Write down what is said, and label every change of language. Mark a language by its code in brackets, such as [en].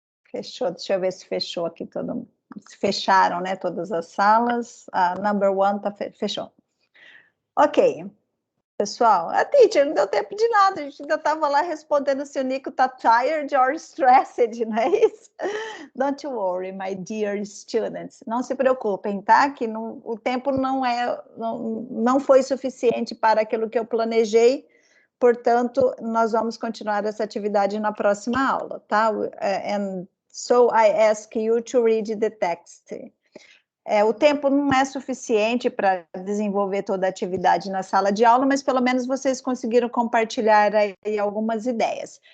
[pt] Fechou, deixa eu ver se fechou aqui todo mundo. Se fecharam, né, todas as salas. A number one fechou. Ok. Pessoal, a teacher, não deu tempo de nada, a gente ainda estava lá respondendo se o Nico está [en] tired or stressed, [pt] não é isso? [en] Don't worry, my dear students. [pt] Não se preocupem, tá? Que o tempo não foi suficiente para aquilo que eu planejei, portanto, nós vamos continuar essa atividade na próxima aula, tá? [en] And so I ask you to read the text. [pt] O tempo não é suficiente para desenvolver toda a atividade na sala de aula, mas pelo menos vocês conseguiram compartilhar aí algumas ideias.